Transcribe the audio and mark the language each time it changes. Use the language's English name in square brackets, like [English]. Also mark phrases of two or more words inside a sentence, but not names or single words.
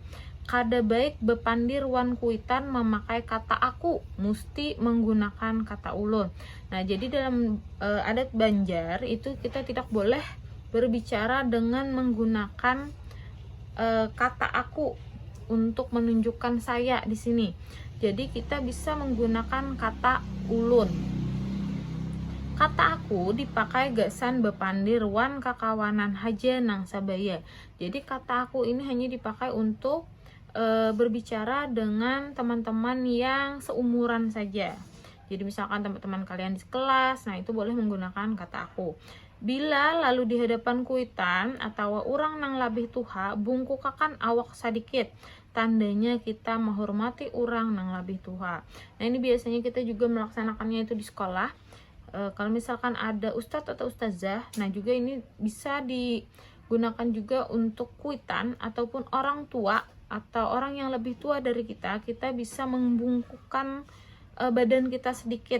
[Banjar] Kada baik bepandir wan kuitan memakai kata aku, mesti menggunakan kata ulun. [Indonesian] Nah, jadi dalam adat Banjar itu kita tidak boleh berbicara dengan menggunakan kata aku untuk menunjukkan saya di sini. Jadi kita bisa menggunakan kata ulun. [Banjar] Kata aku dipakai gasan bepandir wan kakawanan haja nang sabaya. [Indonesian] Jadi kata aku ini hanya dipakai untuk berbicara dengan teman-teman yang seumuran saja. Jadi misalkan teman-teman kalian di kelas, nah itu boleh menggunakan kata aku. [Banjar] Bila lalu di hadapan kuitan atau orang nang labih tuha, bungkukakan awak sedikit, tandanya kita menghormati orang nang labih tuha. [Indonesian] Nah, ini biasanya kita juga melaksanakannya itu di sekolah. Kalau misalkan ada ustadz atau ustazah, nah juga ini bisa digunakan juga untuk kuitan ataupun orang tua atau orang yang lebih tua dari kita bisa membungkukkan badan kita sedikit.